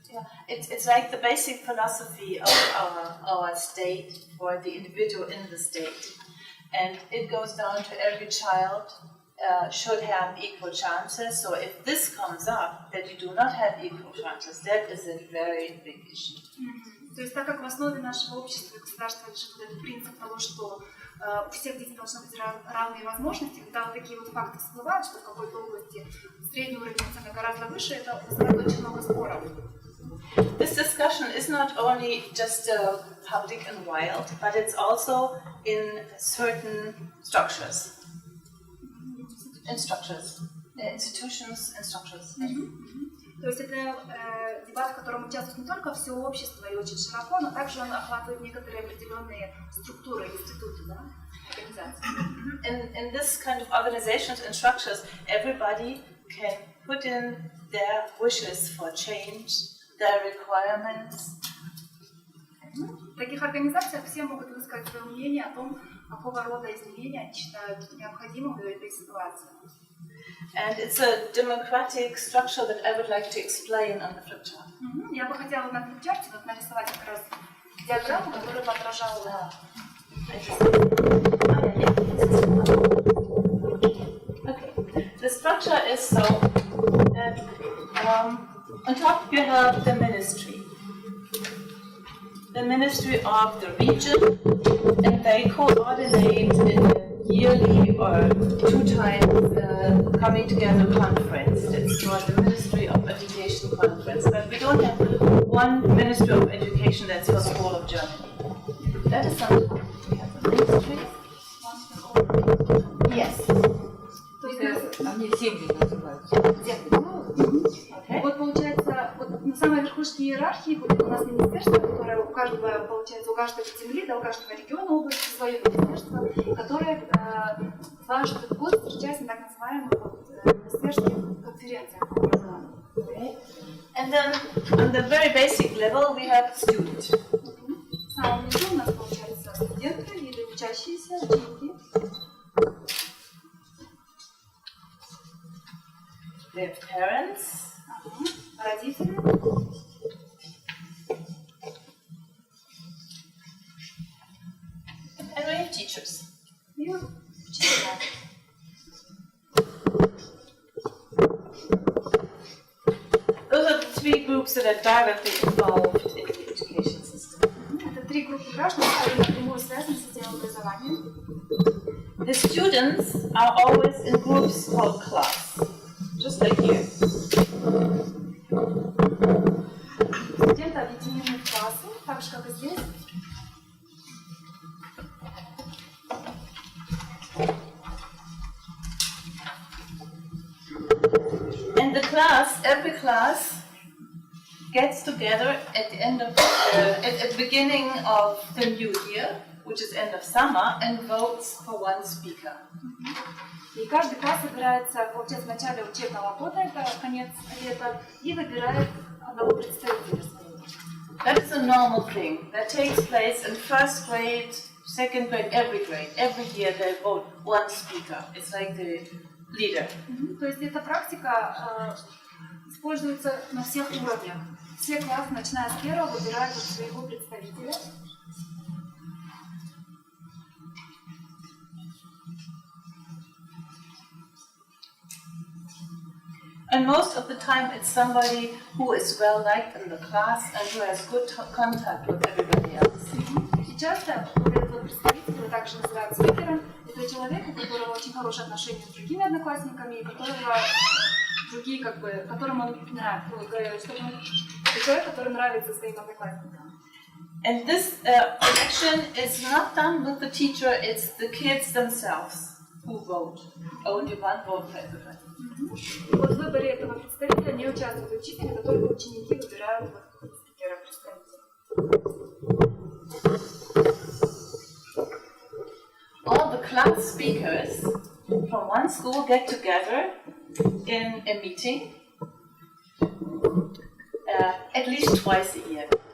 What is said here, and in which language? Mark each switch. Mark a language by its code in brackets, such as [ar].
[en] Yeah, it's like the basic philosophy of our state, or the individual in the state. And it goes down to every child should have equal chances. So if this comes up, that you do not have equal chances, that is a very big issue. [ru] То есть так как в основе нашего общества и государства лежит этот принцип того, что у всех детей должны быть равные возможности, когда вот такие вот факты всплывают, что в какой-то области средний уровень оценок гораздо выше, это вызывает очень много споров. [en] This discussion is not only just public and wild, but it's also in certain structures. Institutions and structures. [ru] То есть это дебат, в котором участвует не только все общество и очень широко, но также он охватывает некоторые определенные структуры, институты, да, организации. [en] In this kind of organizations and structures, everybody can put in their wishes for change, their requirements. [ru] В таких организациях все могут высказать свое мнение о том, какого рода изменения они считают необходимым в этой ситуации. [en] And it's a democratic structure that I would like to explain on the flip chart. [ru] Я бы хотела на флипчарте нарисовать как раз диаграмму, которая бы отражала. [en] Okay. The structure is so that on top you have the ministry of the region, and they coordinate in a yearly or 2 times coming together conference. It's called the Ministry of Education Conference, but we don't have one Ministry of Education that's for the whole of Germany. That is something. We have the ministry. Yes. [ru] Они семьи называются. [en] Okay. [ru] Вот получается, вот на самой верхушке иерархии будет у нас министерство, которое у каждого, получается, у каждой земли, да, у каждого региона области свое министерство, которое дважды в год встречается на так называемых министерских конференциях. [en] Okay. And then on the very basic level we have students. [ru] В самом низу у нас получается студенты или учащиеся, ученики. [en] Their parents. [ru] Родители. [en] And we have teachers. [ru] И учителя. [en] Those are the 3 groups that are directly involved in the education system. [ru] Это 3 группы граждан, которые напрямую связаны с системой образования. [en] The students are always in groups called class, just like here. [ru] Студенты объединены в классы, так же как и здесь. [en] And the class, every class gets together at the end of at the beginning of the new year, which is end of summer, and votes for one speaker. [ru] И каждый класс собирается, получается, в начале учебного года, это конец лета, и выбирает одного представителя своего. [en] That is a normal thing. That takes place in 1st grade, 2nd grade, every grade. Every year they vote one speaker. It's like the leader. [ru] То есть эта практика используется на всех уровнях. Все классы, начиная с 1-го, выбирают своего представителя. [en] And most of the time it's somebody who is well liked in the class and who has good contact with everybody else. [ru] И часто этот представитель, его также называют спикером, это человек, у которого очень хорошие отношения с другими одноклассниками, и которого другие, как бы, которому он нравится, это человек, который нравится своим одноклассникам. [en] And this election is not done with the teacher, it's the kids themselves who vote. Only one vote for everybody. [ru] Вот в выборе этого представителя не участвуют учители, но только ученики выбирают спикера представителя. [en] All the class speakers from one school get together in a meeting at least twice a year.